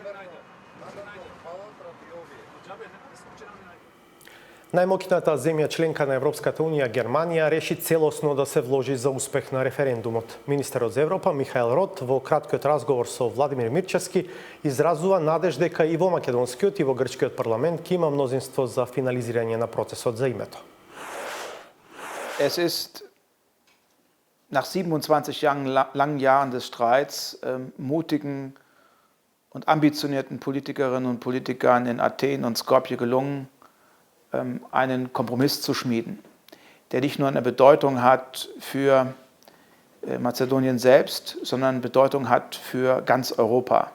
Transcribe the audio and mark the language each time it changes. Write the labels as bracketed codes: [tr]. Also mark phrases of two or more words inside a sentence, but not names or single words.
[mk] Најмоќната земја членка на Европската унија, Германија, реши целосно да се вложи за успех на референдумот. Министерот за Европа Михаел Рот во краткиот разговор со Владимир Мирчевски изразува надеж дека и во македонскиот и во грчкиот парламент ќе има мнозинство за финализирање на процесот за името. [de] Es ist nach 27 langen Jahren des Streits mutigen und ambitionierten Politikerinnen und Politikern in Athen und Skopje gelungen, einen Kompromiss zu schmieden, der nicht nur eine Bedeutung hat für Mazedonien selbst, sondern Bedeutung hat für ganz Europa.